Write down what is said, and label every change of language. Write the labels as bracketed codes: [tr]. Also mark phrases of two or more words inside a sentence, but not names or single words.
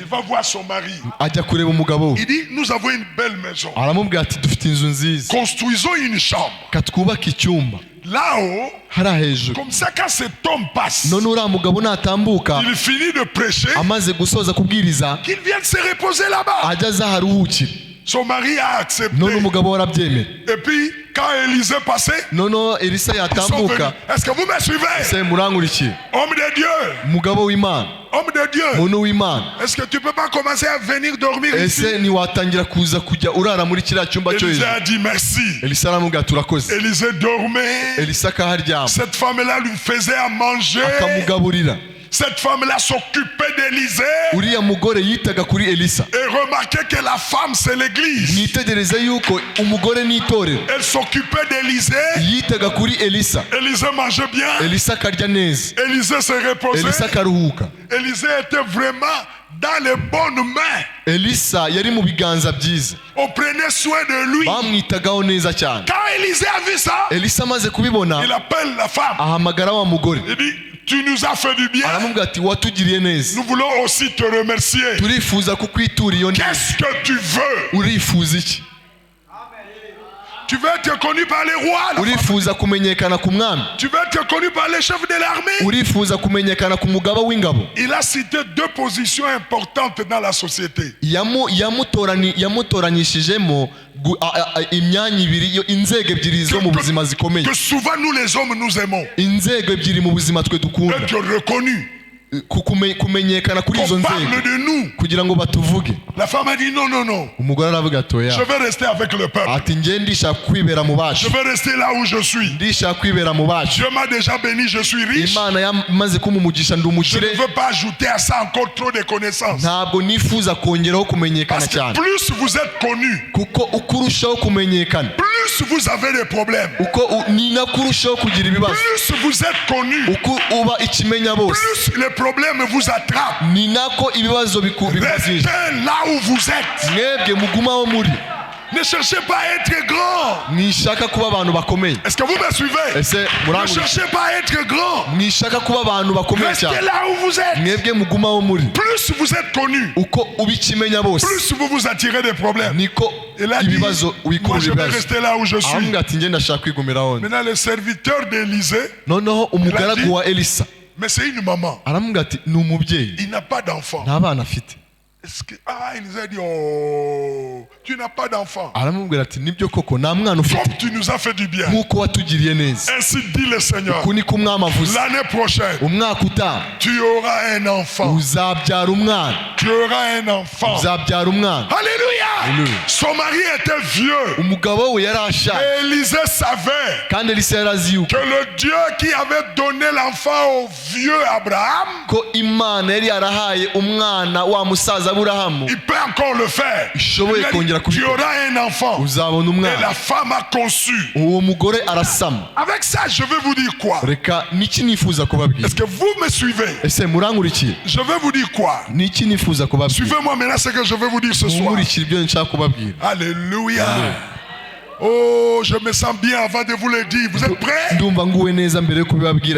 [fr] Il va voir son mari. [rw] Ajya kureba umugabo we, [fr] Il dit, nous avons une belle maison. [rw] aramubwira ati dufite inzu nziza, [fr] Construisons une chambre. [rw] katwubake icyumba [fr] Là-haut, [rw] hariya hejuru. [fr] comme ça, quand cet homme passe, [rw] None uriya mugabo natambuka [fr] il finit de prêcher, [rw] amaze gusoza kubwiriza, [fr] qu'il vienne se reposer là-bas. [rw] ajya aza aharuhukire. [fr] Son mari a accepté. [rw] None umugabo we arabyemera. [fr] Et puis, quand Élisée passait, [rw] Noneho Elisa [fr] ils sont venus. [rw] yatambuka, [fr] Est-ce que vous me suivez? [rw] se murankurikiye. [fr] Homme de Dieu, [rw] Umugabo w'Imana, [fr] homme de Dieu, [rw] muntu w'Imana, [fr] est-ce que tu peux pas commencer à venir dormir ici? [rw] ese ntiwatangira kuza kujya urara muri kiriya cyumba cyo [fr] Élisée [rw] hejuru? [fr] a dit merci. [rw] Elisa aramubwira ati urakoze. [fr] Élisée dormait. [rw] Elisa akaharyama, [fr] Cette femme-là lui faisait à manger. [rw] akamugaburira. [fr] Cette femme-là s'occupait d'Élisée. [rw] Uriya mugore yitaga kuri Elisa. [fr] Et remarquez que la femme, c'est l'église. [rw] Mwitegereze yuko umugore n'itorero, [fr] Elle s'occupait d'Élisée. [rw] yitaga kuri Elisa. [fr] Élisée mangeait bien. [rw] Elisa akarya neza, [fr] Élisée se reposait. [rw] Elisa akaruhuka. [fr] Élisée était vraiment dans les bonnes mains. [rw] Elisa yari mu biganza byiza, [fr] On prenait soin de lui. [rw] bamwitagaho neza cyane. [fr] Quand Élisée a vu ça, [rw] Elisa amaze kubibona, [fr] il appelle la femme. [rw] ahamagara wa mugore, [fr] Il dit, tu nous as fait du bien. [rw] aramubwira ati watugiriye neza, [fr] Nous voulons aussi te remercier. [rw] turifuza kukwitura iyo neza. [fr] Qu'est-ce que tu veux? [rw] Urifuza iki? [fr] Tu veux être connu par les rois? La femme. [rw] Urifuza kumenyekana ku mwami? [fr] Tu veux être connu par les chefs de l'armée? [rw] Urifuza kumenyekana ku mugaba w'ingabo? [fr] Il a cité deux positions importantes dans la société. [rw] yamutoranyishijemo imyanya ibiri, inzego ebyiri zo mu buzima zikomeye, [fr] Que souvent nous les hommes nous aimons. [rw] inzego ebyiri mu buzima twe dukunda, [fr] Être reconnu. [rw] kumenyekana kuri izo [fr] Qu'on [rw] nzego [fr] parle de nous. [rw] kugira ngo batuvuge. [fr] La femme a dit non, non, non. [rw] Umugore aravuga ati oya, [fr] Je vais rester avec le peuple. [rw] ati njye ndishaka kwibera mu [fr] Je [rw] bacu, [fr] vais rester là où je suis. [rw] ndishaka kwibera mu bacu. [fr] Dieu m'a déjà béni, je suis riche. [rw] Imana yamaze kumumugisha ndi [fr] Je ne [rw] umukire, [fr] veux pas ajouter à ça encore trop de connaissances. [rw] ntabwo nifuza kongeraho kumenyekana [fr] Parce que [rw] cyane, [fr] plus vous êtes connu, [rw] kuko uko urushaho kumenyekana, [fr] plus vous avez des problèmes. [rw] ni nako urushaho kugira ibibazo. [fr] Plus vous êtes connu, [rw] Uko uba ikimenya bose, [fr] plus les problèmes vous attrapent, [rw] ni nako ibibazo [fr] restez là où vous êtes. [rw] mwebwe mugumaho muri. [fr] Ne cherchez pas à être grand. [rw] mwishaka kuba abantu bakomeye. [fr] Est-ce que vous me suivez? [rw] ese [fr] Ne [rw] murangurira. [fr] cherchez pas à être grand. [rw] mwishaka kuba abantu bakomeye [fr] Restez [rw] cyane. [fr] là où vous êtes. [rw] mwebwe mugumaho muri. [fr] Plus vous êtes connu, [rw] uko ubikimenya bose [fr] plus vous vous attirez des problèmes. [rw] niko [fr] Il a dit, [rw] ibibazo [fr] moi [rw] wikurura [fr] je vais [rw] ibibazo. [fr] rester là où je suis. [rw] ahamwe ati njye ndashaka kwigumira hone. [fr] Maintenant le serviteur d'Élysée, [rw] noneho umugaragu wa Elisa [fr] mais c'est une maman. [rw] aramubwira ati ni umubyeyi [fr] Il n'a pas d'enfant. [rw] nta bana afite. [fr] Est-ce que, il nous a dit, oh, tu n'as pas d'enfant. [rw] aramubwira ati nibyo koko nta mwana ufite [fr] Comme tu nous as fait du bien. [rw] nk'uko watugiriye neza. [fr] Ainsi dit le Seigneur. [rw] uku niko umwami avuze. [fr] L'année prochaine, [rw] umwaka utaha [fr] tu auras un enfant. [rw] uzabyara umwana. [fr] Tu auras un enfant. [rw] uzabyara umwana. [fr] Alléluia. [rw] Alléluia. [fr] Son mari était vieux. [rw] umugabo we yari ashaje [fr] Et Élisée savait [rw] kandi Elisa yari azi yuko [fr] que le Dieu qui avait donné l'enfant au vieux Abraham, [rw] ko Imana yari yarahaye umwana wa musaza Aburahamu [fr] il peut encore le faire. [rw] ishoboye [fr] Il a dit, [rw] kongera [fr] tu [rw] kubikora. [fr] auras un enfant. [rw] uzabona [fr] Et [rw] umwana. [fr] la femme a conçu. [rw] uwo mugore arasama. [fr] Avec ça, je vais vous dire quoi? [rw] reka niki nifuza kubabwira. [fr] Est-ce que vous me suivez? [rw] ese murankurikiye? [fr] Je vais vous dire quoi? [rw] niki nifuza kubabwira? [fr] Suivez-moi maintenant ce que je vais vous dire ce soir. [rw] munkurikire ibyo nshaka kubabwira. [fr] Alléluia. Oh, je me sens bien avant de vous le dire. Vous êtes prêts? [rw] ndumva nguwe neza mbere yo kubibabwira.